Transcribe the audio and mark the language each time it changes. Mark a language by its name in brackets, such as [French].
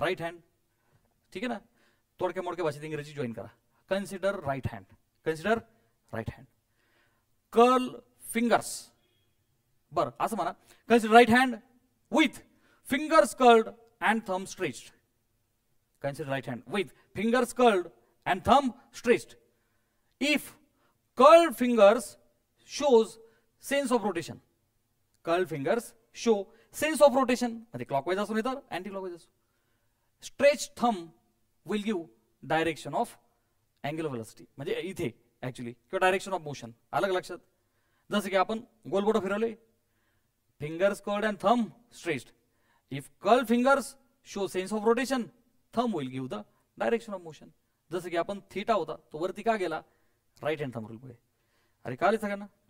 [Marathi] Right hand, ठीक आहे ना? थोडक्या मोडक्या भाषेत इंग्रजी जॉईन करा. [English] Consider right hand, consider right hand. Curl fingers. [Marathi] बरं असं म्हणा, [English] Consider right hand with fingers curled and thumb stretched. Consider right hand with fingers curled and thumb stretched. If curled fingers shows sense of rotation. Curled fingers show sense of rotation. [Marathi] म्हणजे clockwise असो नाही तर anti clockwise असो. [English] Stretched thumb will give direction of angular velocity. [Marathi] म्हणजे इथे actually किंवा direction of motion. अलग लक्षात. जसं की आपण गोलबोट फिरवले, [English] Fingers curled and thumb stretched. If curled fingers show sense of rotation, thumb will give the direction of motion. [Marathi] जसं की आपण थीटा होता तो वरती का गेला, राईट हँड थंब रूल मुळे. अरे कळले सगळ्यांना?